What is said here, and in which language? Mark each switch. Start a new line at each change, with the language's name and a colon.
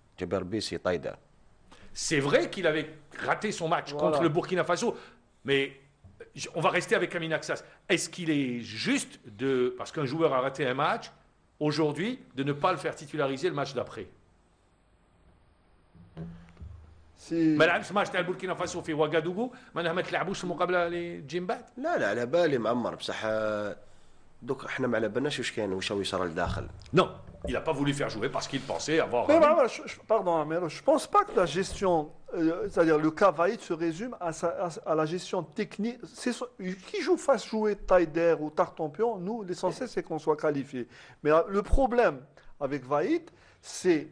French: Djaber B, c'est Taider. C'est vrai qu'il avait raté son match contre le Burkina Faso, mais on va rester avec Amin Aksas. Est-ce qu'il est juste parce qu'un joueur a raté un match, aujourd'hui, de ne pas le faire titulariser le match d'après?
Arabic: ما لعبش ماتش تاع البوركينا فاسو في واغادوغو ما تلعبوش المقابله اللي تجي من بعد؟ لا على بالي معمر بصح دوك احنا ما على بالناش واش يصرى لداخل.
French: Non, il n'a pas voulu faire jouer parce qu'il pensait avoir... Pardon, mais je ne pense pas que la gestion, c'est-à-dire le cas Vaïd se résume à la gestion technique. Qui fasse jouer Taider ou Tartampion, nous, l'essentiel, c'est qu'on soit qualifié. Mais le problème avec Vaïd, c'est...